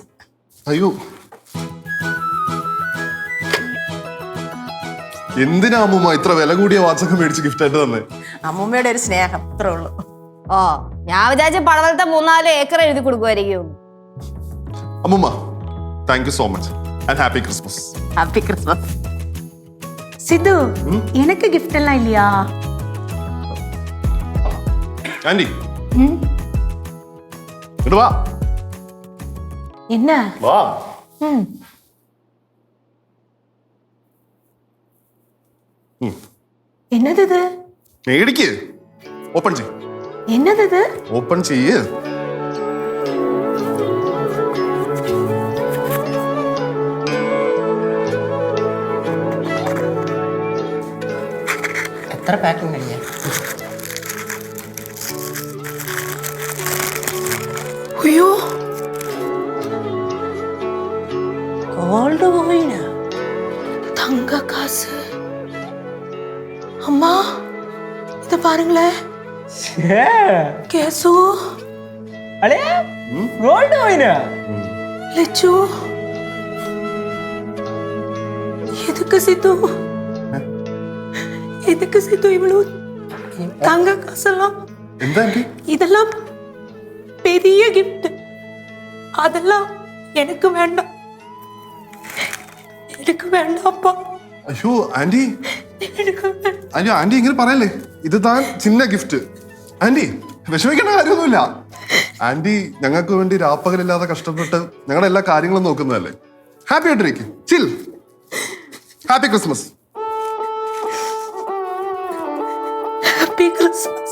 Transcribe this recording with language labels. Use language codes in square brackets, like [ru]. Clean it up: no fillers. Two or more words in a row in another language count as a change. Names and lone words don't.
[ml] അയ്യോ, എന്തിനാ അമ്മൂമ്മ ഇത്ര വില കൂടിയ വാച്ചൊക്കെ മേടിച്ച് ഗിഫ്റ്റ് ആയിട്ട് തന്നെ? അമ്മൂമ്മയുടെ ഒരു സ്നേഹം, അത്രേ ഉള്ളൂ. ഓ, ഞാൻ വിചാരിച്ച പടവലത്തെ 3-4 ഏക്കർ എഴുതി കൊടുക്കുമായിരിക്കും. [en] അമ്മൂമ്മ, thank you so much and happy Christmas. Happy Christmas. [ml] സിദ്ധു, [ta] எனக்கு gift எல்லாம் இல்லையா? [ml] ആന്റി, ഇങ്ങോട്ട് വാ. [ta] என்ன? [ml] വാ. [ta] என்னது இது? [ml] മേടിക്ക്. ഓപ്പൺ ചെയ്യ്. [ta] என்னது இது? [ml] ഓപ്പൺ ചെയ്യ്. എത്ര പാക്കിംഗ് കഴിഞ്ഞ? അയ്യോ, [en] Gold coin? [ta] தங்க காசு. அம்மா, இத பாருங்களேன். கேசு, [ml] അളിയാ, [en] gold coin? [ta] லெச்சு, எதுக்கு சித்து எதுக்கு சித்து இவ்வளவு தங்க காசெல்லாம் [ml] എന്താ ആന്റി? [ta] இதெல்லாம் பெரிய gift அதெல்லாம் எனக்கு வேண்டாம் அப்பா [ml] അയ്യോ ആന്റി, [ta] எனக்கு வேண்டாம். [ml] അയ്യോ ആന്റി ഇങ്ങനെ പറയല്ലേ, [ta] இது தான் சின்ன [ml] ഗിഫ്റ്റ്. ആന്റി വിഷമിക്കേണ്ട കാര്യമൊന്നുമില്ല. ആന്റി ഞങ്ങൾക്ക് വേണ്ടി രാപ്പകലില്ലാതെ കഷ്ടപ്പെട്ട് ഞങ്ങളുടെ എല്ലാ കാര്യങ്ങളും നോക്കുന്നതല്ലേ. ഹാപ്പി ആയിട്ടിരിക്കും. ചിൽ. [en] Happy Christmas. Happy Christmas.